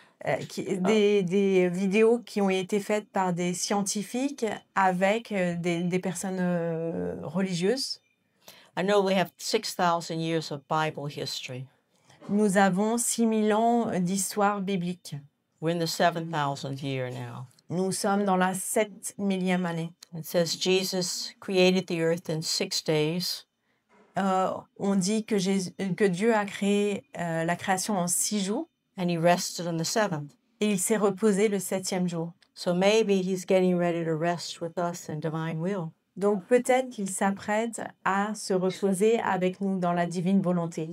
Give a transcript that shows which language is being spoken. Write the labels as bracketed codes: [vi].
[fr] Des vidéos qui ont été faites par des scientifiques avec des personnes religieuses. [en] I know we have 6,000 years of Bible history. [fr] Nous avons 6000 ans d'histoire biblique. [en] We're in the 7,000th year now. [fr] Nous sommes dans la 7000e année. [en] It says Jesus created the earth in 6 days. [fr] On dit que Dieu a créé la création en 6 jours. [en] And he rested on the 7th. [fr] Et il s'est reposé le 7e jour. [en] So maybe he's getting ready to rest with us in divine will. [fr] Donc peut-être qu'il s'apprête à se reposer avec nous dans la divine volonté.